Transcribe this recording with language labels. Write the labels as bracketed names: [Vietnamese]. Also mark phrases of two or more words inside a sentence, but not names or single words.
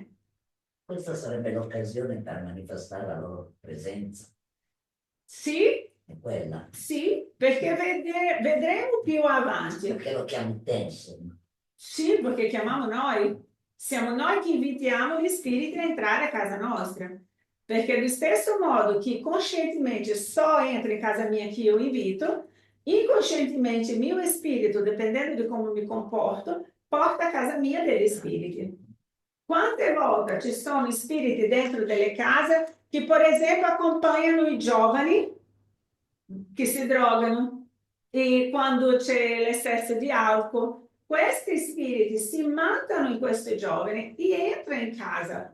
[Italian] Questa sarebbe l'occasione per manifestare la loro presenza. Sì, È quella. sì, perché vedremo più avanti. Perché lo chiami te, insomma. Sì, perché chiamiamo noi. Siamo noi che invitiamo gli spiriti a entrare a casa nostra. Perché allo stesso modo che conscientemente só entra in casa mia che io invito, inconscientemente il mio spirito, dipendendo di come mi comporto, porta a casa mia degli spiriti. Quante volte ci sono spiriti dentro delle case che, per esempio, accompagnano i giovani che si drogano e quando c'è l'eccesso di alcol, questi spiriti si immancano in questi giovani e entrano in casa.